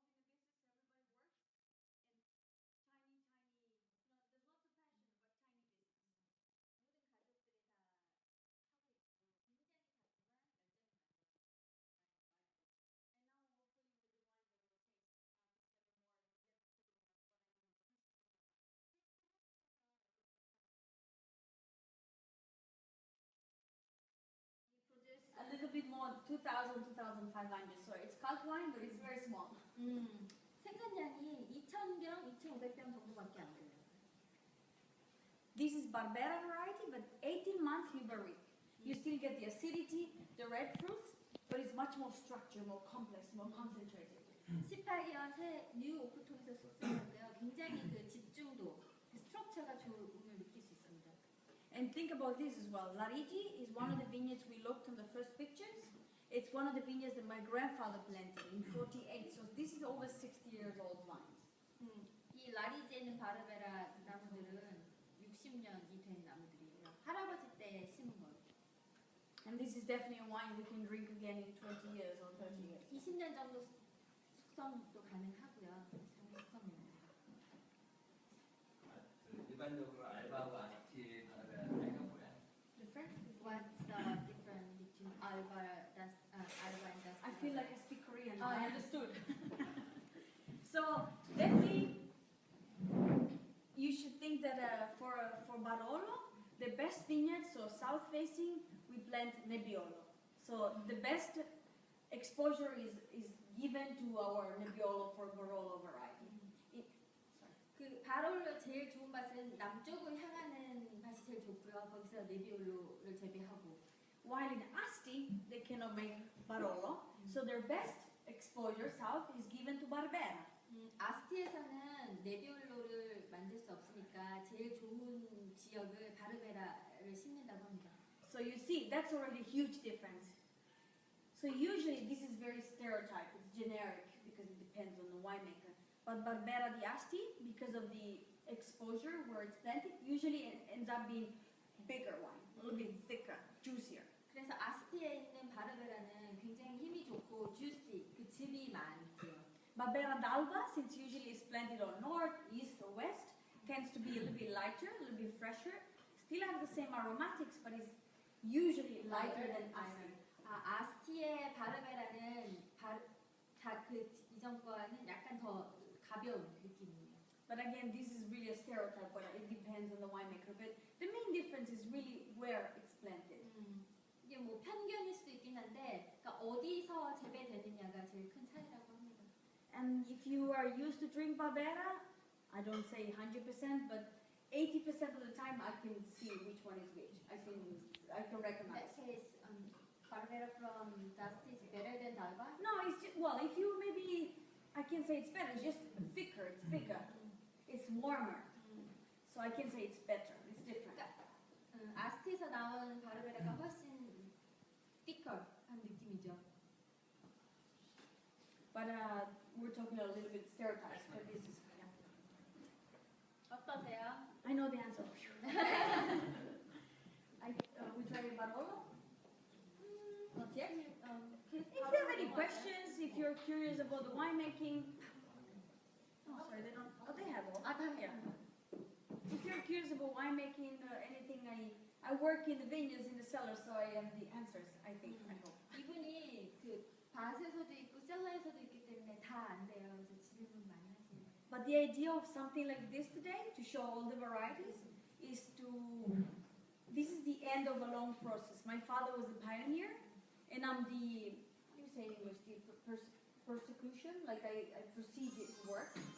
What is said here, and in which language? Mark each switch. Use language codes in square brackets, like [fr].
[en] Everybody works. And tiny, there's lots of passion, but tiny business. [ko] 모든 가족들이 다 하고 있고 굉장히 작지만 열정이 많죠. [en] And now hopefully with the wine that we'll taste together more and we'll get to pretty much what I know. We produce a little bit more, 2,000, 2,500. So it's cult wine, but it's very small. [ko] 생산량이 2,000병, 2,500병 정도밖에 안 돼요. [en] This is Barbera variety, but 18 months you barrique. You still get the acidity, the red fruits, but it's much more structured, more complex, more concentrated. [ko] 18개월 새뉴 오크통에서 숙성하고요. 굉장히 그 집중도, 그 스트럭처가 좋음을 느낄 수 있습니다. [en] And think about this as well. Larigi is one of the vineyards we looked on the first pictures. It's one of the vineyards that my grandfather planted in 48. So this is over 60 years old vines. [ko] 이 라리지에 있는 바르베라 나무들은 60년이 된 나무들이에요. 할아버지 때 심은 거예요. [en] And this is definitely a wine we can drink again in 20 years or 30 years. [ko] 20년 정도 숙성도 가능하고요. 숙성입니다. 일반적으로 알바하고 아스티의 다른 차이가 뭐야? [en] Different? What's the difference between Alba and I feel like I speak Korean. Oh, I yeah. understood. So definitely, you should think that for Barolo, the best vineyard, so south facing, we plant Nebbiolo. So the best exposure is given to our Nebbiolo for Barolo variety. [ko] 그 바롤로 제일 좋은 밭은 남쪽을 향하는 밭이 제일 좋고요. 거기서 네비올로를 재배하고. [en] While in Asti, they cannot make Barolo, so their best exposure south is given to Barbera. [ko] 아스티에서는 네비올로를 만들 수 없으니까 제일 좋은 지역을 바르베라를 심는다고 합니다. [en] So you see, that's already a huge difference. So usually this is very stereotyped, it's generic because it depends on the winemaker. But Barbera di Asti, because of the exposure where it's planted, usually it ends up being bigger wine, a little bit thicker, juicier. [ko] 그래서 아스티에 있는 바르베라는 굉장히 힘이 좋고 주시, 그 즙이 많고요. [en] Barbera d'Alba, since usually it's planted on north, east, or west, tends to be a little bit lighter, a little bit fresher. Still have the same aromatics, but it's usually lighter than Asti. [ko] 아스티의 바르베라는 그 이전 거는 약간 더 가벼운 느낌이에요. [en] But again, this is really a stereotype, but it depends on the winemaker. But the main difference is really where it's planted. [ko] 이게 뭐 편견일 수도 있긴 한데, 그러니까 어디서 재배되느냐가 제일 큰 차이라고 합니다. [en] And if you are used to drink Barbera, I don't say 100%, but 80% of the time I can see which one is which. I can In recognize. that case, Barbera from Dusty is better than Dalba? No, it's just, well, if you maybe, I can say it's better. It's just thicker, it's bigger, it's warmer. So I can say it's better. It's different. [ko] 아스티에서 나온 바르베라가 훨씬 thicker 한 느낌이죠. [en] But we're talking a little bit stereotypes, but this is [ko] 어떠세요? [en] I know the answer. We try Barolo? Not yet. If you have any questions, if you're curious about the winemaking, oh sorry, they don't. Oh, they have all. Yeah. If you're curious about winemaking, anything, I work in the vineyards in the cellar, so I have the answers. I think. I hope. [ko] 이분이 그 밭에서도 있고 셀러에서도 있기 때문에 다 안 돼요. 그래서 질문 많이 하세요. [en] But the idea of something like this today, to show all the varieties, is to. This is the end of a long process. My father was a pioneer, and I'm the. How do you say in English? The persecution. Like I proceed his work.